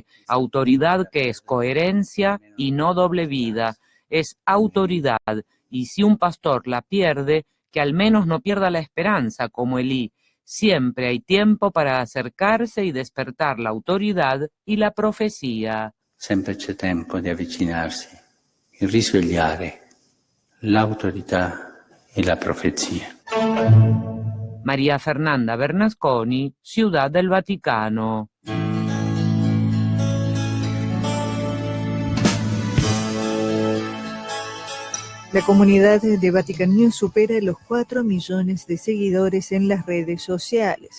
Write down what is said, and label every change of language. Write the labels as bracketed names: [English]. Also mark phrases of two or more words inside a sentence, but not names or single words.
[Spanish] Autoridad que es coherencia y no doble vida. Es autoridad, y si un pastor la pierde, que al menos no pierda la esperanza, como Elí. Siempre hay tiempo para acercarse y despertar la autoridad y la profecía. [Italian] Sempre c'è tempo di avvicinarsi e risvegliare l'autorità e la profezia. [Spanish] María Fernanda Bernasconi, Ciudad del Vaticano. La comunidad de Vatican News supera los 4 millones de seguidores en las redes sociales.